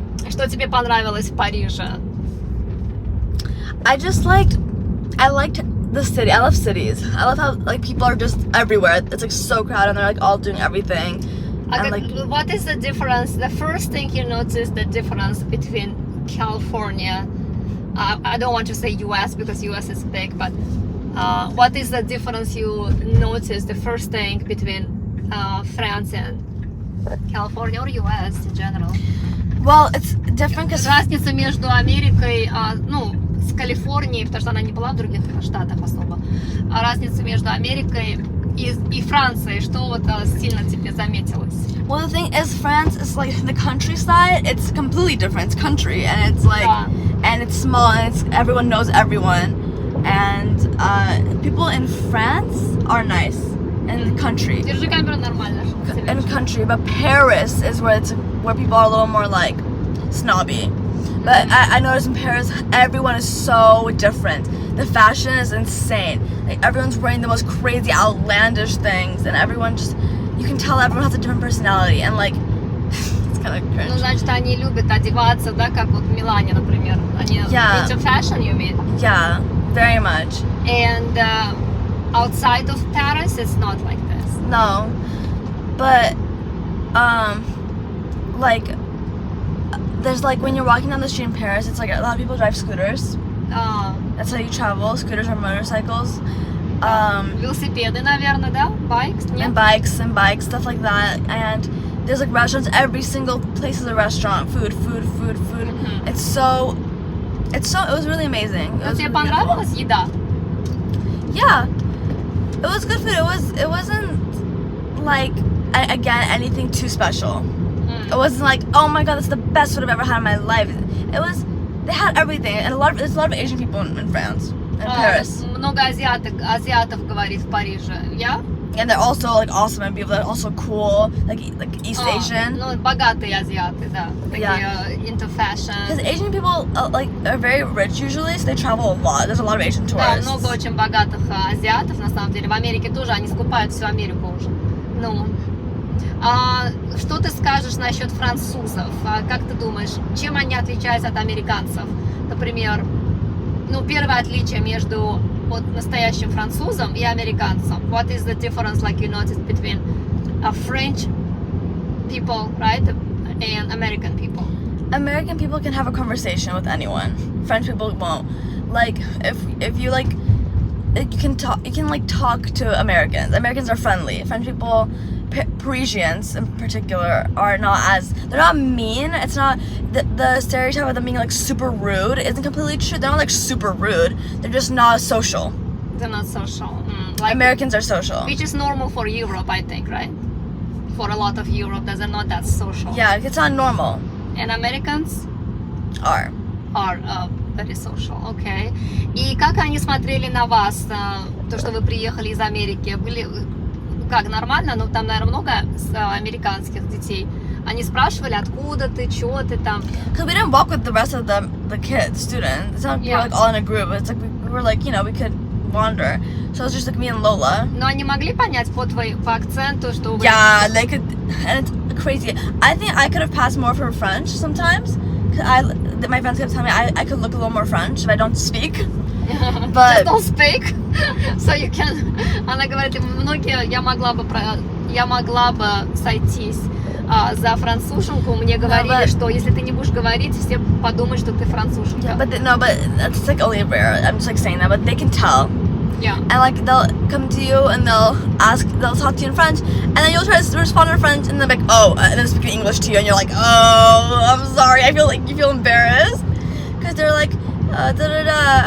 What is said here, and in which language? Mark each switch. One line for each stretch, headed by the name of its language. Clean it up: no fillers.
Russian: Что тебе понравилось в Париже?
English: I liked the city. I love cities. I love how like people are just everywhere. It's like so crowded and they're like all doing everything. And, like, what is the difference? The first thing you notice the difference between California. I don't want to say US because US is big, but what is the difference you notice? The first thing between France and California or US in general? Well, it's different because
Russian: разница между Америкой, с Калифорнией, потому что она не была в других штатах особо. Разница между Америкой и Францией, что вот сильно тебе заметилось?
English: Well, the thing is, France is like the countryside. It's completely different. It's country, and it's like, and it's small, and everyone knows everyone. And people in France are nice. In the country.
Russian: Держи камеру нормально.
English: In the country, but Paris is where people are a little more like snobby. But I noticed in Paris, everyone is so different. The fashion is insane. Like everyone's wearing the most crazy, outlandish things, and everyone just, you can tell everyone has a different personality, and like, it's kind of cringe.
Russian: Ну, значит, они любят одеваться, да, как вот в Милане, например. Они
English: into fashion, you mean? Yeah, very much. And outside of Paris, it's not like this. No, but like there's like when you're walking down the street in Paris, it's like a lot of people drive scooters. That's how you travel. Scooters or motorcycles.
Russian: Велосипеды, наверное, да?
English: Bikes?
Russian: Нет?
English: And bikes, stuff like that. And there's like restaurants. Every single place is a restaurant. Food. Mm-hmm. It was really amazing.
Russian: Тебе понравилась еда?
English: Yeah. It was good food. It wasn't like again anything too special. It wasn't like, oh my god, that's the best food I've ever had in my life. They had everything, and there's a lot of Asian people in France, in Paris.
Russian: Много азиатов говорит в Париже.
English: Yeah? And they're also like awesome and people that are also cool, like East Asian.
Russian: Ну, богатые азиаты, да. Такие
English: into fashion. Because Asian people like are very rich usually, so they travel a lot. There's a lot of Asian
Russian: Да,
English: tourists.
Russian: много очень богатых азиатов, на самом деле. В Америке тоже, они скупают всю Америку уже. Ну, что ты скажешь насчет французов? Как ты думаешь, чем они отличаются от американцев? Например, ну, первое отличие между вот настоящим французом и американцем.
English: What is the difference, like you noticed, between French people, right, and American people? American people can have a conversation with anyone. French people won't. Like if you like, you can talk to Americans. Americans are friendly. French people, Parisians in particular, are not as, they're not mean. It's not the stereotype of them being like super rude isn't completely true. They're not like super rude. They're just not social. They're not social. Like, Americans are social. which is normal for Europe, I think, right? For a lot of Europe, they're not that social. Yeah, it's not normal. And Americans Are. are very social, okay.
Russian: И как они смотрели на вас, то, что вы приехали из Америки? Были как, нормально? Ну, там, наверное, много американских детей. Они спрашивали, откуда ты, чё ты там?
English: Because we didn't walk with the rest of the kids, students. It's not we were like all in a group. It's like we were like, you know, we could wander. So it was just like me and Lola.
Russian: Но они могли понять по акценту, что вы...
English: Yeah, they could, and it's crazy. I think I could have passed more for French sometimes. Cause my friends kept telling me I could look a little more French if I don't speak. Just But don't speak, so you can...
Russian: Она говорит, многие, я могла бы сойтись за француженку. Мне говорили, что если ты не будешь говорить, все подумают, что ты француженка.
English: yeah, but that's like only rare. I'm just like saying that, but they can tell. Yeah. And like they'll come to you and they'll talk to you in French, and then you'll try to respond in French, and they're like, oh, and then speak in English to you, and you're like, oh, I'm sorry. I feel like you feel embarrassed because they're like, da da da.